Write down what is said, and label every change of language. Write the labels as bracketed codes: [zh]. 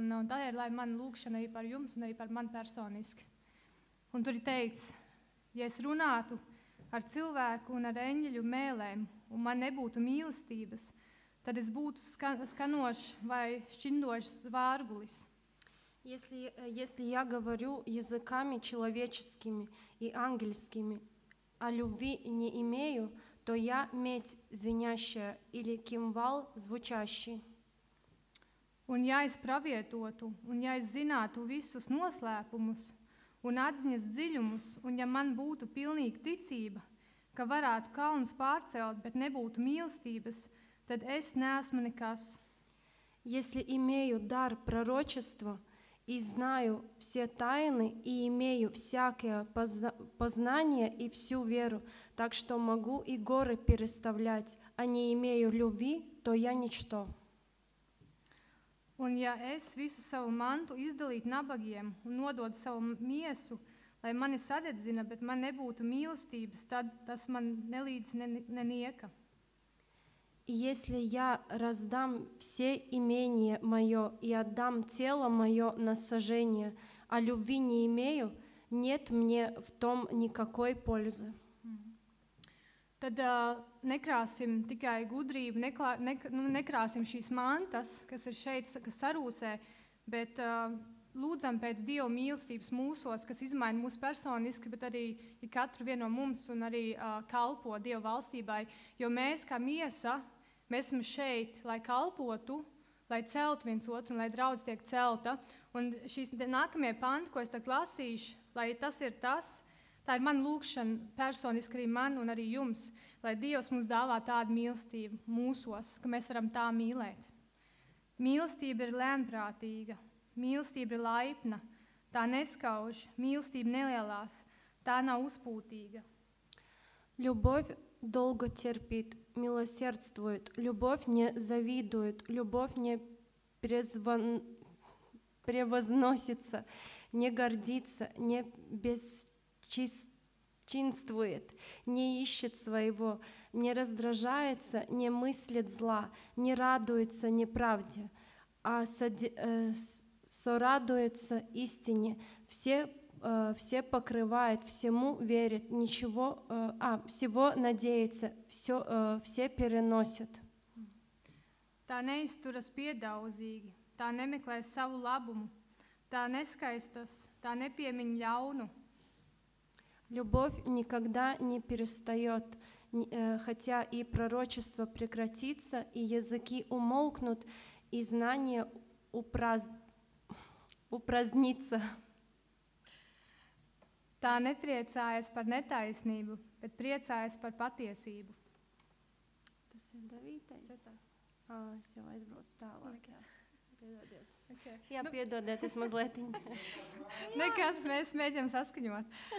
[lv] Un tā ir, lai man lūkšana arī par jums un arī par mani personiski. Un tur ir teikts, ja es runātu ar cilvēku un ar eņģeļu mēlēm, un man nebūtu mīlestības, tad es būtu skanošs vai šķindošs vārgulis. [ru] Если я говорю языками человеческими и ангельскими, а любви не имею, то я медь звенящая или кимвал звучащий. [lv] Un ja es pravietotu, un ja es zinātu visus noslēpumus un atziņas dziļumus, un ja man būtu pilnīga ticība, ka varētu kalnus pārcelt, bet nebūtu mīlestības, tad es neesmu nekas. [ru] Если имею дар пророчества и знаю все тайны, и имею всякое познание и всю веру, так что могу и горы переставлять, а не имею любви, то я ничто. [lv] Un ja es visu savu mantu izdalītu nabagiem un nododu savu miesu, lai mani sadedzina, bet man nebūtu mīlestības, tad tas man nelīdz nenieka. [ru] И если я раздам все имение мое и отдам тело мое на сожжение, а любви не имею, нет мне в том никакой пользы. [lv] Tad nekrāsim tikai gudrību, nekrāsim šīs mantas, kas ir šeit, kas sarūsē, bet lūdzam pēc Dieva mīlestības mūsos, kas izmaina mūsu personiski, bet arī katru vienu no mums un arī kalpo Dieva valstībai, jo mēs kā miesa, mēs esam šeit, lai kalpotu, lai celtu viens otru un lai draudz tiek celta. Un šīs nākamie panti, ko es tagad lasīšu, lai tas ir tas, tā ir mana lūkšana personiski arī man un arī jums, lai Dievs mums dāvā tādu mīlestību mūsos, ka mēs varam tā mīlēt. Mīlestība ir lēnprātīga, mīlestība ir laipna, tā neskauž, mīlestība nelielās, tā nav uzpūtīga. [ru] Любовь долго терпит, милосердствует, любовь не завидует, любовь не превозносится, не гордится, не бесчинствует, не ищет своего, не раздражается, не мыслит зла, не радуется неправде, а сорадуется истине, все покрывает, всему верит, всего надеется, все переносит. [lv] Tā neizturas piedaudzīgi, tā nemeklē savu labumu, tā neskaistas, tā nepiemiņ ļaunu. [ru] Любовь никогда не перестает, хотя и пророчество прекратится, и языки умолкнут, и знание упразднится. [lv] Tā nepriecājas par netaisnību, bet priecājas par patiesību. Tas ir 9. Es jau aizbraucu tālāk. Piedodiet. [en] Okay. [lv] Jā, piedodiet, es mazliet. Nekas, mēs mēģinām saskaņot.